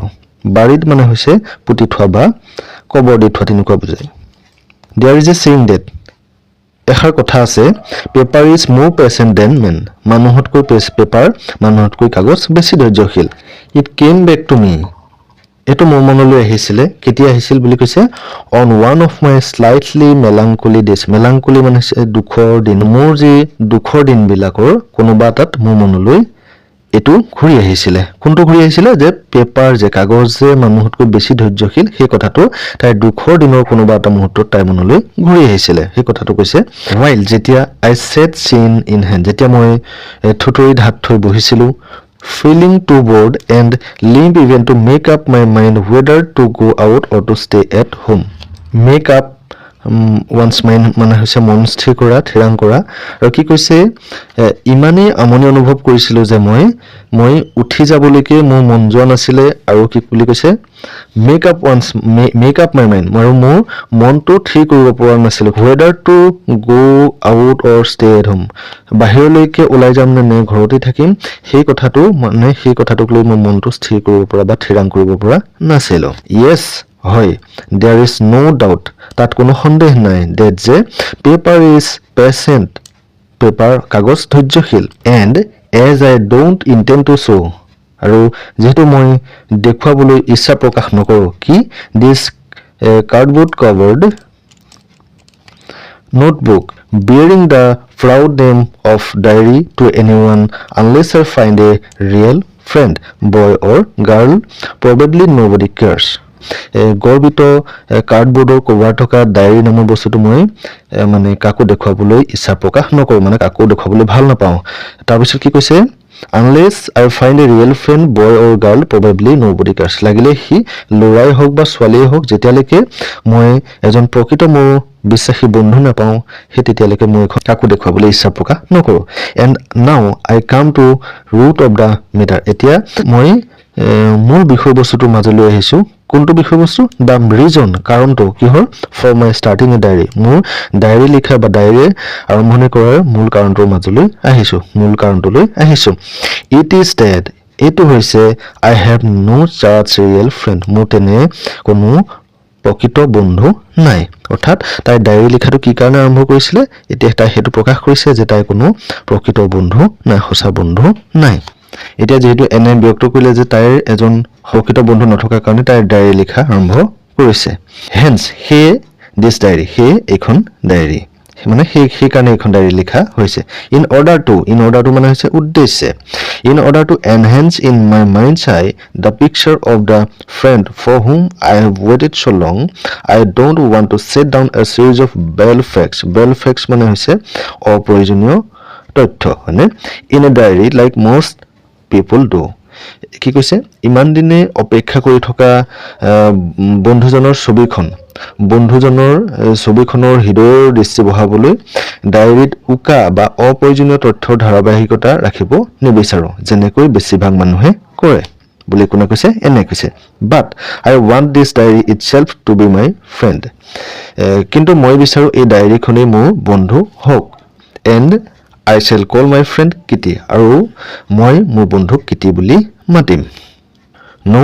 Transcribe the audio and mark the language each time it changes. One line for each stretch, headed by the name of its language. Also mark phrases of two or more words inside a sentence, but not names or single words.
Assamese: বাৰিড মানে হৈছে পুতি থোৱা বা কবৰ দি থোৱা, তেনেকুৱা বুজায়.
English: There is a saying that,
Assamese: এষাৰ কথা আছে,
English: paper is more patient than men,
Assamese: মানুহতকৈ কাগজ বেছি ধৈৰ্যশীল.
English: It came back to me,
Assamese: এটো মোৰ মনলৈ আহিছিলে কেতিয়া আহিছিল বুলি কৈছে
English: on one of my slightly melancholy days
Assamese: melancholy মানে দুখৰ দিন মোৰ যে দুখৰ দিন বিলাকৰ কোনোবা তাত মোৰ মনলৈ এটো ঘুৰি আহিছিলে কোনটো ঘুৰি আহিছিলে যে পেপাৰ যে কাগজ যে মানুহতকৈ বেছি ধৈৰ্যশীল সেই কথাটো তাই দুখৰ দিনৰ কোনোবা এটা মুহূৰ্তত তাই মনলৈ ঘুৰি আহিছিলে সেই কথাটো কৈছে while যেতিয়া
English: I sat chin in hand
Assamese: যেতিয়া মই থুতৰি ধাত থৈ বহিছিলো
English: feeling too bored and limp even to make up my mind whether to go out or to stay at home make up once mind
Assamese: মানে হৈছে মন স্থিৰ কৰা থিৰাং কৰা আৰু কি কৈছে ইমানে আমনি অনুভৱ কৰিছিল যে মই উঠি যাবলৈকে মোৰ মন যোৱা নাছিলে আৰু কি বুলি কৈছে
English: make up my mind
Assamese: আৰু মোৰ মনটো ঠিক কৰিব পৰা নাছিল
English: whether to go out or stay at home
Assamese: বাহিৰলৈকে ওলাই যাম নে ঘৰতে থাকিম সেই কথাটোক লৈ মোৰ মনটো স্থিৰ কৰিব পৰা বা থিৰাং কৰিব পৰা নাছিল yes হয়
English: there is no doubt
Assamese: তাত কোনো সন্দেহ নাই that যে
English: paper is patient paper
Assamese: কাগজ ধৈৰ্যশীল
English: and as I don't intend to show
Assamese: আৰু যেহেতু মই দেখুৱাবলৈ ইচ্ছা প্ৰকাশ নকৰো কি
English: this cardboard covered notebook bearing the proud name of diary to anyone unless I find a real friend boy or girl probably nobody cares
Assamese: গৰ্বিত কাৰ্ডবোৰ্ডৰ কভাৰ থকা ডায়েৰী নামৰ বস্তুটো মই মানে কাকো দেখুৱাবলৈ ইচ্ছা প্ৰকাশ নকৰো মানে কাকো দেখুৱাবলৈ ভাল নাপাওঁ তাৰ পিছত কি কৈছে
English: unless I find a real friend boy or girl probably nobody cares
Assamese: লাগিলে হি লৰাই হোক বা ছোৱালীয়ে হোক যেতিয়ালৈকে মই এজন প্ৰকৃত মোৰ বিশ্বাসী বন্ধু নাপাওঁ হে তেতিয়ালৈকে মই কাকো দেখুৱাবলৈ ইচ্ছা প্ৰকাশ নকৰো
English: and now I come to root of the matter
Assamese: এতিয়া মই মোৰ বিষয়বস্তুটোৰ মাজলৈ আহিছো কোনটো বিষয়বস্তু
English: the reason
Assamese: কাৰণটো কিহৰ
English: for my starting a diary
Assamese: মোৰ ডায়েৰী লিখা বা ডায়েৰী আৰম্ভণি কৰাৰ মূল কাৰণটোৰ মাজলৈ আহিছো
English: it is that
Assamese: এটো হৈছে
English: I have no such real friend
Assamese: মোৰ তেনে কোনো প্ৰকৃত বন্ধু নাই অৰ্থাৎ তাই ডায়েৰী লিখাটো কি কাৰণে আৰম্ভ কৰিছিলে এতিয়া তাই হেতু প্ৰকাশ কৰিছে যে তাই কোনো প্ৰকৃত বন্ধু নাই সঁচা বন্ধু নাই এতিয়া যেহেতু এনে ব্যক্ত কৰিলে যে তাইৰ এজন প্ৰকৃত বন্ধু নথকাৰ কাৰণে তাই ডায়েৰী লিখা আৰম্ভ কৰিছে hence হে
English: this diary
Assamese: হে এখন ডায়েৰী মানে সেই কাৰণে এখন ডায়েৰী লিখা হৈছে
English: in order to
Assamese: মানে হৈছে উদ্দেশ্যে
English: in order to enhance in my mind's eye the picture of the friend for whom I have waited so long I don't want to set down a series of bell facts
Assamese: মানে হৈছে অপ্ৰয়োজনীয় তথ্য মানে
English: in a diary like most people do
Assamese: কি কৈছে ইমান দিনে অপেক্ষা কৰি থকা বন্ধুজনৰ ছবিখনৰ হৃদয়ৰ দৃষ্টি বহাবলৈ ডায়েৰীত উকা বা অপ্ৰয়োজনীয় তথ্যৰ ধাৰাবাহিকতা ৰাখিব নিবিচাৰো যেনেকৈ বেছিভাগ মানুহে কৰে বুলি কোনে কৈছে এনে কৈছে
English: but I want this diary itself to be my friend
Assamese: কিন্তু মই বিচাৰো এই ডায়েৰীখনেই মোৰ বন্ধু হওক
English: and I shall call my friend Kitty
Assamese: আৰু মই মোৰ বন্ধুক কিটি বুলি মাতিম no